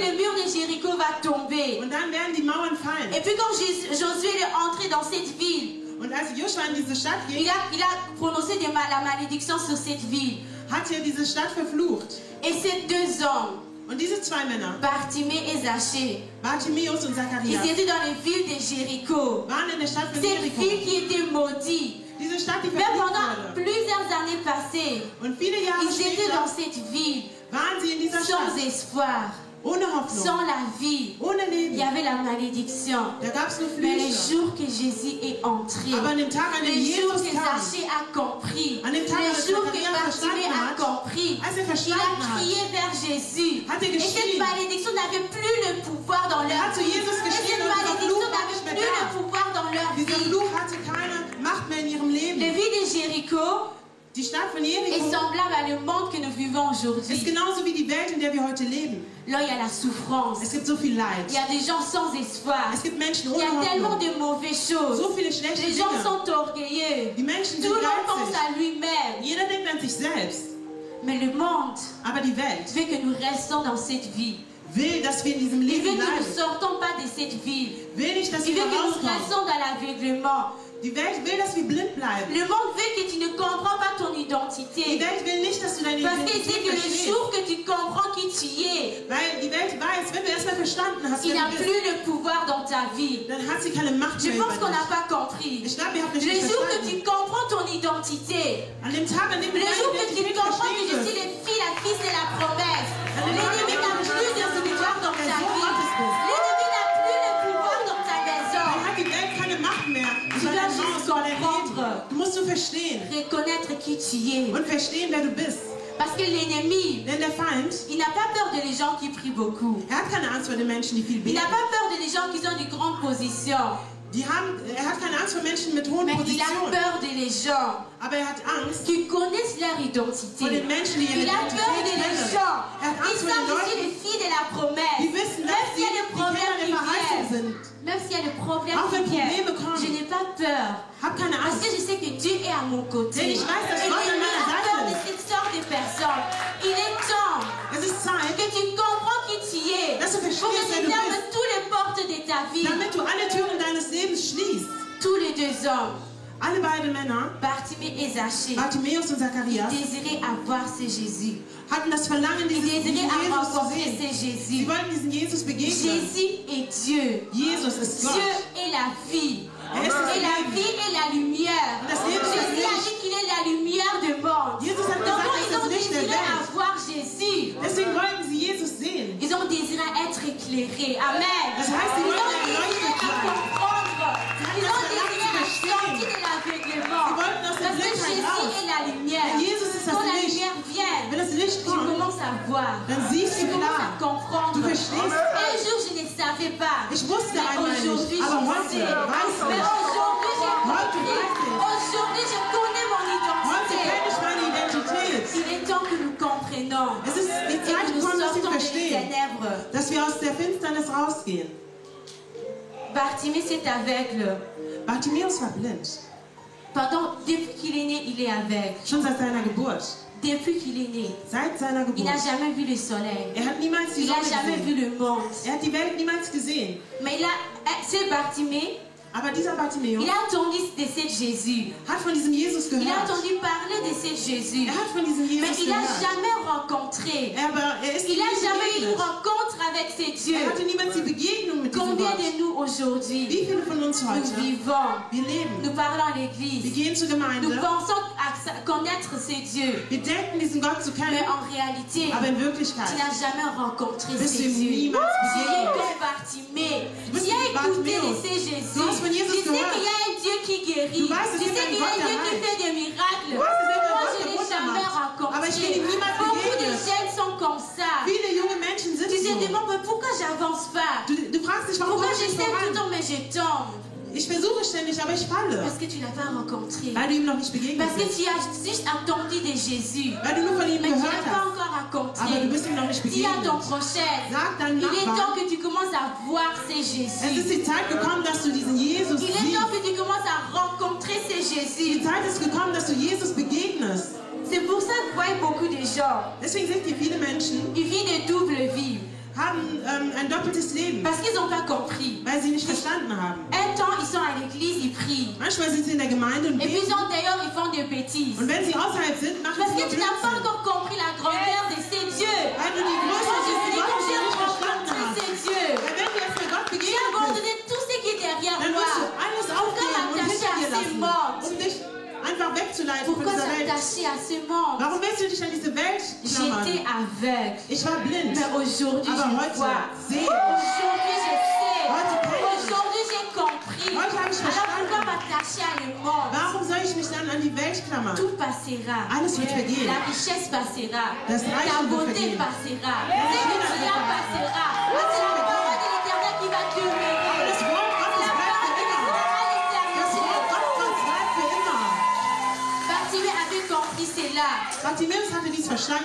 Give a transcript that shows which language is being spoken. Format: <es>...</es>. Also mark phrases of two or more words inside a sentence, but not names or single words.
<de>Tage.</de> <fr>le mur de Jéricho va tomber.</fr> <de>Und dann werden die Mauern fallen.</de> <fr>Et puis quand Josué est entré dans cette ville,</fr> <de>Und als Joshua in diese Stadt ging,</de> <fr>il a prononcé la malédiction sur cette ville.</fr> <de>hat er diese Stadt verflucht.</de> <fr>Et ces deux hommes,</fr> <de>Und diese zwei Männer,</de> <fr>Bartimée et Zachée,</fr> <de>Bartimäus und</de> <fr>ils</fr> <de>Zacharias,</de> <fr>étaient dans les villes de Jéricho.</fr> <de>waren in der Stadt von</de> <fr>Cette</fr> <de>Jericho.</de> <fr>ville qui était maudite.</fr> <de>Diese Stadt, die</de> <fr>Mais</fr> <de>verflucht</de> <fr>pendant</fr> <de>wurde.</de> <fr>plusieurs années passées,</fr> <de>Und viele Jahre</de> <fr>ils étaient dans</fr> <de>später</de> <fr>cette ville</fr> <de>waren sie in dieser</de> <fr>sans</fr> <de>Stadt.</de> <fr>espoir,</fr> <de>Ohne</de> <fr>sans</fr> <de>Hoffnung.</de> <fr>la vie.</fr> <de>Ohne</de> <fr>Il</fr> <de>Leben.</de> <fr>y avait la malédiction.</fr> <de>Da gab es nur</de> <fr>Mais le</fr> <de>Flüche.</de> <fr>jour que Jésus est entré,</fr> <de>Aber an dem Tag, an dem</de> <fr>le jour</fr> <de>Jesus</de> <fr>que</fr> <de>kam,</de> <fr>Zachée a compris,</fr> <de>An dem Tag,</de> <fr>le</fr> <de>als</de> <fr>jour que</fr> <de>Zacharias</de> <fr>Bartimée</fr> <de>verstanden</de> <fr>a</fr> <de>hat,</de> <fr>compris,</fr> <de>als er</de> <fr>il a</fr> <de>verstanden hat,</de> <fr>crié vers Jésus.</fr> <de>hat er</de> <fr>Et cette</fr> <de>geschrien.</de> <fr>malédiction n'avait plus le pouvoir dans leur</fr> <de>hat zu</de> <fr>vie.</fr> <de>Jesus</de> <fr>Et</fr> <de>geschrien</de> <fr>cette</fr> <de>und dieser</de> <fr>malédiction</fr> <de>Fluch war</de> <fr>n'avait</fr> <de>nicht mehr</de> <fr>plus le</fr> <de>da.</de> <fr>pouvoir dans leur</fr> <de>Dieser</de> <fr>vie.</fr> <de>Fluch hatte keine Macht mehr in ihrem</de> <fr>Les</fr> <de>Leben.</de> <fr>villes de Jéricho</fr> <de>Die Stadt von</de> <fr>est</fr> <de>Jericho</de> <fr>semblable à le monde que nous vivons</fr> <de>ist</de> <fr>aujourd'hui.</fr> <de>genauso wie die Welt, in der wir heute leben.</de> <fr>Là, il y a la souffrance.</fr> <de>Es gibt so viel</de> <fr>Il</fr> <de>Leid.</de> <fr>y a des gens sans espoir.</fr> <de>Es gibt Menschen</de> <fr>Il</fr> <de>ohne</de> <fr>y a tellement</fr> <de>Hoffnung.</de> <fr>de mauvaises choses.</fr> <de>So viele schlechte</de> <fr>Les gens</fr> <de>Dinge.</de> <fr>sont orgueilleux.</fr> <de>Die Menschen</de> <fr>Tout</fr> <de>sind</de> <fr>le monde pense</fr> <de>geizig.</de> <fr>à lui-même.</fr> <de>Jeder denkt an sich selbst.</de> <fr>Mais le monde</fr> <de>Aber die Welt</de> <fr>veut que nous restons dans cette vie.</fr> <de>will, dass wir in diesem</de> <fr>Il veut</fr> <de>Leben</de> <fr>que nous ne</fr> <de>bleiben.</de> <fr>sortons pas de cette vie.</fr> <de>Will nicht, dass</de> <fr>Il</fr> <de>wir</de> <fr>veut que nous</fr> <de>rauskommen.</de> <fr>restons dans l'aveuglement.</fr> <de>Die Welt will, dass wir blind bleiben.</de> <fr>Le monde veut que tu ne comprends pas ton</fr> <de>Die</de> <fr>identité.</fr> <de>Welt will nicht, dass du deine</de> <fr>Parce qu'il sait</fr> <de>Identität</de> <fr>que le</fr> <de>verstehst.</de> <fr>jour que tu comprends qui tu es,</fr> <de>Weil die Welt weiß, wenn du erstmal verstanden hast,</de> <fr>il</fr> <de>wer</de> <fr>n'a</fr> <de>du bist,</de> <fr>plus le pouvoir dans ta vie.</fr> <de>dann hat sie keine Macht</de> <fr>Je</fr> <de>mehr</de> <fr>pense qu'on</fr> <de>über</de> <fr>n'a</fr> <de>dich.</de> <fr>pas compris.</fr> <de>Ich glaube, ihr habt nicht</de> <fr>Le jour que</fr> <de>verstanden.</de> <fr>tu comprends ton identité,</fr> <de>An dem Tag, an dem du</de> <fr>le</fr> <de>deine</de> <fr>jour que tu</fr> <de>Identität</de> <fr>comprends que je</fr> <de>verstehst,</de> <fr>suis le fils, la fils de la promesse, l'ennemi n'a plus de pouvoir dans ta vie. L'ennemi n'a plus de pouvoir dans ta maison.</fr> <de>dann hat die Welt keine Macht mehr.</de> <fr>Tu</fr> <de>über</de> <fr>dois</fr> <de>dein</de> <fr>juste</fr> <de>Haus, über dein</de> <fr>comprendre.</fr> <de>Leben. Du musst du verstehen</de> <fr>Reconnaître qui tu es.</fr> <de>und verstehen, wer du bist.</de> <fr>Parce que l'ennemi,</fr> <de>Denn der Feind,</de> <fr>il n'a pas peur de les gens qui prient beaucoup.</fr> <de>hat keine Angst vor den Menschen, die viel</de> <fr>Il</fr> <de>beten.</de> <fr>n'a pas peur de les gens qui ont de grandes positions.</fr> <de>Er hat keine Angst vor Menschen mit hohen</de> <fr>Mais il a</fr> <de>Positionen.</de> <fr>peur de les gens</fr> <de>Aber er hat Angst</de> <fr>qui connaissent leur</fr> <de>vor</de> <fr>identité.</fr> <de>den Menschen, die ihre</de> <fr>Il a peur de</fr> <de>Identität</de> <fr>les</fr> <de>kennen.</de> <fr>gens</fr> <de>Er hat</de> <fr>qui</fr> <de>Angst vor den</de> <fr>savent que</fr> <de>Leuten,</de> <fr>c'est les filles de la promesse.</fr> <de>die wissen,</de> <fr>Même</fr> <de>dass</de> <fr>s'il y a</fr> <de>sie</de> <fr>des</fr> <de>die</de> <fr>problèmes</fr> <de>Kinder</de> <fr>qui</fr> <de>der Verheißung</de> <fr>viennent,</fr> <de>sind.</de> <fr>même s'il y a des problèmes</fr> <de>Auch wenn</de> <fr>qui viennent,</fr> <de>Probleme kommen.</de> <fr>je n'ai pas peur.</fr> <de>Hab keine</de> <fr>Parce</fr> <de>Angst.</de> <fr>que je sais que Dieu est à mon côté.</fr> <de>Denn ich weiß, dass</de> <fr>Et</fr> <de>Gott an</de> <fr>l'ennemi</fr> <de>meiner</de> <fr>a</fr> <de>Seite</de> <fr>peur de</fr> <de>ist.</de> <fr>cette sorte de personnes. Il est temps</fr> <de>Es ist Zeit,</de> <fr>que tu comprends qui tu es.</fr> <de>dass du</de> <fr>Pour que</fr> <de>verstehst, wer</de> <fr>tu</fr> <de>du</de> <fr>fermes</fr> <de>bist,</de> <fr>toutes les portes de ta vie.</fr> <de>damit du alle Türen deines Lebens schließt.</de> <fr>Tous les deux hommes,</fr> <de>Alle beiden Männer,</de> <fr>Bartimée et Zachée,</fr> <de>Bartimäus und Zacharias,</de> <fr>désiraient avoir ce Jésus.</fr> <de>hatten das Verlangen,</de> <fr>Ils</fr> <de>diesen</de> <fr>désiraient</fr> <de>Jesus zu</de> <fr>rencontrer</fr> <de>sehen.</de> <fr>ce</fr> <de>Sie</de> <fr>Jésus.</fr> <de>wollten diesen Jesus begegnen.</de> <fr>Jésus est Dieu.</fr> <de>Jesus ist Gott.</de> <fr>Dieu est la vie.</fr> <de>Er ist das</de> <fr>Et la</fr> <de>Leben.</de> <fr>vie est la lumière.</fr> <de>Das Leben ist das</de> <fr>Jésus a</fr> <de>Licht.</de> <fr>dit qu'il est la lumière du monde.</fr> <de>Jesus hat</de> <fr>Donc</fr> <de>gesagt,</de> <fr>ils</fr> <de>er ist</de> <fr>ont</fr> <de>das Licht der</de> <fr>désiré</fr> <de>Welt.</de> <fr>avoir Jésus.</fr> <de>Deswegen wollten sie Jesus sehen.</de> <fr>Ils ont désiré être éclairés. Amen.</fr> <de>Das heißt, sie</de> <fr>Ils ont</fr> <de>wollten</de> <fr>désiré</fr> <de>erleuchtet</de> <fr>à</fr> <de>sein.</de> <fr>comprendre. Ils ont</fr> <de>das</de> <fr>désiré à</fr> <de>Verlangen zu</de> <fr>sortir</fr> <de>verstehen.</de> <fr>de l'aveuglement.</fr> <de>Sie wollten aus der</de> <fr>Parce que</fr> <de>Blindheit</de> <fr>Jésus</fr> <de>raus.</de> <fr>est la lumière.</fr> <de>Denn Jesus ist das</de> <fr>Quand la</fr> <de>Licht.</de> <fr>lumière vient,</fr> <de>Wenn das Licht</de> <fr>tu</fr> <de>kommt,</de> <fr>commences à voir.</fr> <de>dann siehst</de> <fr>Tu</fr> <de>du</de> <fr>commences à</fr> <de>klar.</de> <fr>comprendre.</fr> <de>Du verstehst.</de> <fr>Un jour, je ne savais pas.</fr> <de>Ich wusste</de> <fr>Mais</fr> <de>einmal nicht,</de> <fr>aujourd'hui,</fr> <de>aber</de> <fr>je</fr> <de>heute</de> <fr>sais.</fr> <de>weiß</de> <fr>Mais</fr> <de>ich.</de> <fr>aujourd'hui, j'ai</fr> <de>Heute</de> <fr>compris.</fr> <de>weiß ich.</de> <fr>Aujourd'hui, je connais mon</fr> <de>Heute</de> <fr>identité.</fr> <de>kenne ich meine Identität.</de> <fr>Il est temps que nous comprenions</fr> <de>Es ist die</de> <fr>et</fr> <de>Zeit</de> <fr>que nous</fr> <de>gekommen, dass wir</de> <fr>sortons des</fr> <de>verstehen,</de> <fr>ténèbres.</fr> <de>dass wir aus der Finsternis rausgehen.</de> <fr>Bartimée, c'est aveugle.</fr> <de>Bartimäus war blind.</de> <fr>Depuis qu'il est né, il est aveugle.</fr> <de>Schon seit seiner Geburt.</de> <fr>Depuis qu'il est né,</fr> <de>Seit seiner</de> <fr>il n'a</fr> <de>Geburt.</de> <fr>jamais vu le soleil.</fr> <de>Er hat niemals die</de> <fr>Il n'a</fr> <de>Sonne</de> <fr>jamais vu</fr> <de>gesehen.</de> <fr>le monde.</fr> <de>Er hat die Welt niemals gesehen.</de> <fr>Mais c'est Bartimée</fr> <de>Aber dieser Bartimäus</de> <fr>il a entendu de ce Jésus.</fr> <de>hat von diesem Jesus</de> <fr>Il a</fr> <de>gehört.</de> <fr>entendu parler de ce Jésus.</fr> <de>Hat von diesem</de> <fr>Mais</fr> <de>Jesus</de> <fr>il n'a</fr> <de>gehört.</de> <fr>jamais rencontré.</fr> <de>Aber ist</de> <fr>Il n'a</fr> <de>nie</de> <fr>jamais eu une</fr> <de>begegnet.</de> <fr>rencontre avec ce Dieu.</fr> <de>Hatte niemals die Begegnung mit diesem</de> <fr>Combien</fr> <de>Gott.</de> <fr>de nous aujourd'hui,</fr> <de>Wie viele von uns</de> <fr>nous</fr> <de>heute?</de> <fr>vivons,</fr> <de>Wir leben.</de> <fr>nous parlons à</fr> <de>Wir</de> <fr>l'église,</fr> <de>gehen zur Gemeinde.</de> <fr>nous pensons à connaître ce Dieu.</fr> <de>Wir denken, diesen Gott zu</de> <fr>Mais</fr> <de>kennen.</de> <fr>en réalité,</fr> <de>Aber in</de> <fr>tu</fr> <de>Wirklichkeit</de> <fr>n'as jamais rencontré ce</fr> <de>bist du ihm</de> <fr>Dieu.</fr> <de>niemals</de> <fr>Tu es</fr> <de>begegnet.</de> <fr>comme Bartimée.</fr> <de>bist</de> <fr>Tu as</fr> <de>wie</de> <fr>écouté de</fr> <de>Bartimäus.</de> <fr>ce Jésus.</fr> <de>Du hast von Jesus</de> <fr>Tu sais</fr> <de>gehört.</de> <fr>qu'il y a un Dieu qui guérit.</fr> <de>Du weißt, es</de> <fr>Tu</fr> <de>gibt</de> <fr>sais</fr> <de>einen</de> <fr>qu'il y a un</fr> <de>Gott,</de> <fr>Dieu</fr> <de>der</de> <fr>qui</fr> <de>heilt.</de> <fr>fait des miracles.</fr> <de>Du weißt, es gibt einen</de> <fr>Moi,</fr> <de>Gott,</de> <fr>je</fr> <de>der</de> <fr>ne l'ai</fr> <de>Wunder</de> <fr>jamais</fr> <de>macht. Aber ich bin ihm</de> <fr>rencontré.</fr> <de>niemals</de> <fr>Beaucoup de</fr> <de>begegnet.</de> <fr>jeunes sont comme ça.</fr> <de>Viele junge Menschen sind</de> <fr>Tu te</fr> <de>so.</de> <fr>demandes mais pourquoi j'avance pas.</fr> <de>Du fragst dich, warum</de> <fr>Pourquoi</fr> <de>komme ich nicht</de> <fr>j'essaie tout le</fr> <de>voran?</de> <fr>temps mais je tombe.</fr> <de>Ich versuche ständig, aber ich falle.</de> <fr>Parce que tu n'as pas rencontré.</fr> <de>Weil du ihm noch nicht begegnet</de> <fr>Parce que</fr> <de>bist.</de> <fr>tu as juste entendu de Jésus.</fr> <de>Weil du nur von ihm</de> <fr>Mais tu</fr> <de>gehört</de> <fr>n'as pas</fr> <de>hast.</de> <fr>encore</fr> <de>Aber du</de> <fr>rencontré.</fr> <de>bist ihm noch nicht</de> <fr>Dis à ton</fr> <de>begegnet.</de> <fr>prochain,</fr> <de>Sag deinem</de> <fr>il est temps</fr> <de>Nachbarn,</de> <fr>que tu commences à voir ces</fr> <de>es ist</de> <fr>Jésus.</fr> <de>die Zeit gekommen, dass du diesen Jesus</de> <fr>Il est</fr> <de>siehst.</de> <fr>temps que tu commences à rencontrer ces</fr> <de>Die</de> <fr>Jésus.</fr> <de>Zeit ist gekommen, dass du Jesus begegnest.</de> <fr>C'est pour ça que vous voyez beaucoup de gens,</fr> <de>Deswegen sind hier viele Menschen,</de> <fr>ils vivent de double vie.</fr> <de>haben ein doppeltes Leben,</de> <fr>Parce qu'ils n'ont pas compris.</fr> <de>weil sie nicht verstanden haben.</de> <fr>Un temps, ils sont à l'église, ils prient.</fr> <de>Manchmal sind sie in der Gemeinde und</de> <fr>Et puis</fr> <de>beten.</de> <fr>d'ailleurs, ils font des bêtises.</fr> <de>Und wenn sie außerhalb sind, machen</de> <fr>Parce</fr> <de>sie</de> <fr>que</fr> <de>nur</de> <fr>tu n'as pas</fr> <de>Blödsinn.</de> <fr>encore compris la grandeur de ces dieux.</fr> <de>Weil du die</de> <fr>Moi,</fr> <de>Größe</de> <fr>je</fr> <de>dieses</de> <fr>me dis, quand</fr> <de>Gottes</de> <fr>j'ai</fr> <de>noch nicht verstanden</de> <fr>rencontré</fr> <de>hast.</de> <fr>ces dieux,</fr> <de>Weil wenn du jetzt mit Gott</de> <fr>j'ai</fr> <de>begegnet bist,</de> <fr>abandonné tout ce qui est derrière</fr> <de>dann</de> <fr>moi.</fr> <de>wirst du alles aufgeben und</de> <fr>m'attacher</fr> <de>hinter dir</de> <fr>à ces</fr> <de>lassen,</de> <fr>mondes?</fr> <de>um dich einfach wegzuleiten von</de> <fr>Pourquoi</fr> <de>dieser Welt.</de> <fr>s'attacher à ce monde?</fr> <de>Warum willst du dich an diese Welt klammern?</de> <fr>J'étais aveugle.</fr> <de>Ich war blind.</de> <fr>Mais aujourd'hui,</fr> <de>Aber</de> <fr>je</fr> <de>heute</de> <fr>vois.</fr> <de>sehe ich.</de> <fr>Aujourd'hui, je sais.</fr> <de>Heute kenn ich.</de> <fr>Aujourd'hui, j'ai compris.</fr> <de>Heute habe ich</de> <fr>Alors,</fr> <de>verstanden.</de> <fr>pourquoi m'attacher à le monde?</fr> <de>Warum soll ich mich dann an die Welt klammern?</de> <fr>Tout passera.</fr> <de>Alles wird vergehen.</de> <fr>La richesse passera.</fr> <de>Das</de> <fr>La</fr> <de>Reichtum wird</de> <fr>beauté</fr> <de>vergehen.</de> <fr>passera.</fr> <de>Ja.</de> <fr>Ce que tu as passera. C'est la parole de l'Éternel qui va demeurer.</fr> <de>Aber das Wort Gottes</de> <fr>La</fr> <de>bleibt</de> <fr>parole</fr> <de>für</de> <fr>de</fr> <de>immer. Das</de> <fr>l'Éternel.</fr> <de>Wort Gottes bleibt für immer.</de> <fr>Bartimée avait compris cela.</fr> <de>Bartimäus hatte dies verstanden.</de>